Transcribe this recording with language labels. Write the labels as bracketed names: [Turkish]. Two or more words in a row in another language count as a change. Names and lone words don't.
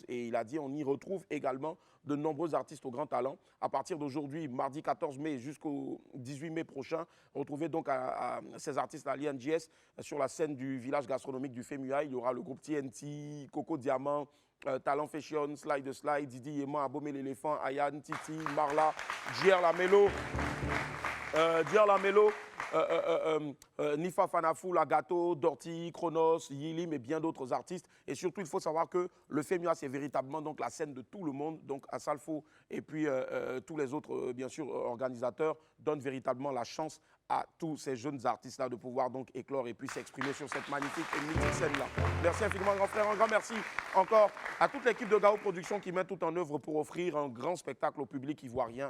[French] Et il a dit on y retrouve également de nombreux artistes au grand talent. À partir d'aujourd'hui, mardi 14 mai jusqu'au 18 mai prochain, retrouvez donc ces artistes à l'INJS sur la scène du village gastronomique du FEMUA. Il y aura le groupe TNT, Coco Diamant, Talent Fashion, Slide the Slide, Didi Yéman, Abomé l'éléphant, Ayane, Titi, Marla, Djer Lamelo, Nifa Fanafou, Lagato, Dorty, Chronos, Yilim et bien d'autres artistes. Et surtout, il faut savoir que le FEMUA, c'est véritablement donc, la scène de tout le monde. Donc, Assalfo et puis tous les autres, bien sûr, organisateurs donnent véritablement la chance à tous ces jeunes artistes-là de pouvoir donc éclore et puis s'exprimer sur cette magnifique et mythique scène-là. Merci infiniment, grand frère. Un grand merci encore à toute l'équipe de Gao Productions qui met tout en œuvre pour offrir un grand spectacle au public ivoirien.